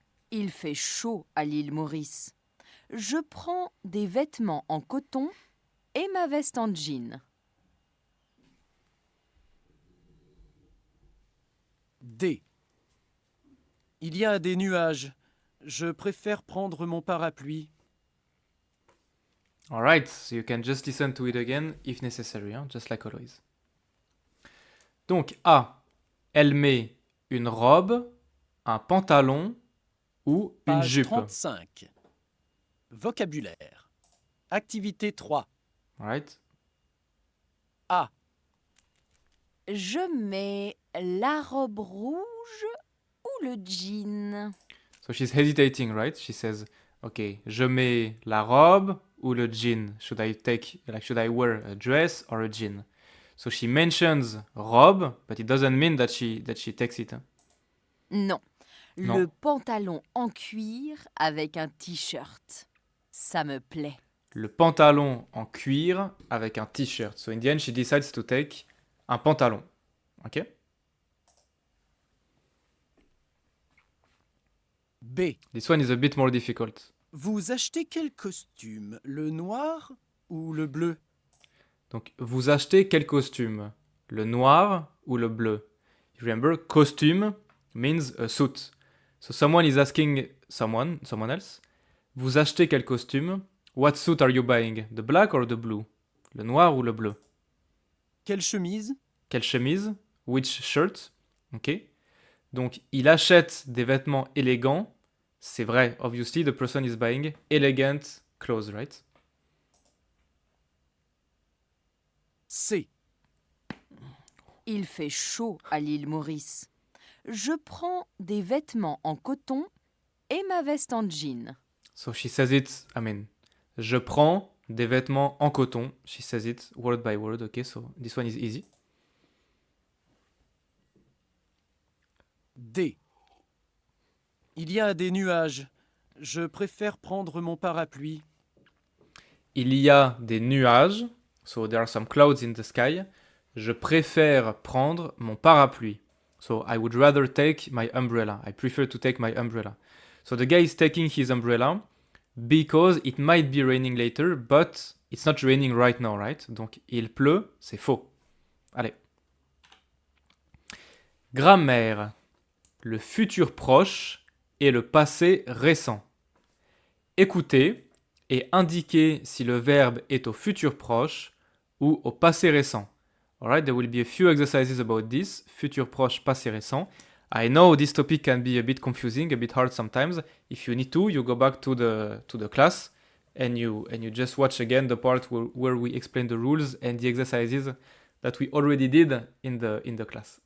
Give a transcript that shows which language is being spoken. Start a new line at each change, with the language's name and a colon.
French: Il fait chaud à l'île Maurice. Je prends des vêtements en coton et ma veste en jean. D. Il y a des nuages. Je préfère prendre mon parapluie.
English: Alright, so you can just listen to it again if necessary, hein, just like always.
French: Donc A, elle met une robe, un pantalon ou une Page jupe. 35. Vocabulaire. Activité 3.
English: Alright.
French: A. Je mets la robe rouge ou le jean?
English: So she's hesitating, right? She says, okay,
French: je mets la robe ou le jean.
English: Should I wear a dress or a jean? So she mentions robe, but it doesn't mean that she takes it. Hein?
French: Non, Non. Le pantalon en cuir avec un t-shirt. Ça me plaît. Le pantalon en cuir avec un t-shirt.
English: So in the end, she decides to take un pantalon. Ok?
French: B.
English: This one is a bit more difficult.
French: Vous achetez quel costume? Le noir ou le bleu? Donc, vous achetez quel costume? Le noir ou le bleu?
English: You remember, costume means a suit. So someone is asking someone else,
French: vous achetez quel costume?
English: What suit are you buying? The black or the blue?
French: Le noir ou le bleu? Quelle chemise? Quelle chemise?
English: Which shirt?
French: Ok. Donc, il achète des vêtements élégants. C'est vrai,
English: obviously, the person is buying elegant clothes, right?
French: C. Il fait chaud à l'île Maurice. Je prends des vêtements en coton et ma veste en jean.
English: So she says it,
French: je prends des vêtements en coton.
English: She says it word by word, okay, so this one is easy.
French: D. Il y a des nuages. Je préfère prendre mon parapluie. Il y a des nuages,
English: so there are some clouds in the sky.
French: Je préfère prendre mon parapluie.
English: So I would rather take my umbrella. I prefer to take my umbrella. So the guy is taking his umbrella because it might be raining later, but it's not raining right now, right?
French: Donc il pleut, c'est faux. Allez. Grammaire. Le futur proche et le passé récent. Écoutez et indiquez si le verbe est au futur proche ou au passé récent.
English: Alright, there will be a few exercises about this, futur proche, passé récent. I know this topic can be a bit confusing, a bit hard sometimes. If you need to, you go back to the class and you just watch again the part where we explain the rules and the exercises that we already did in the class.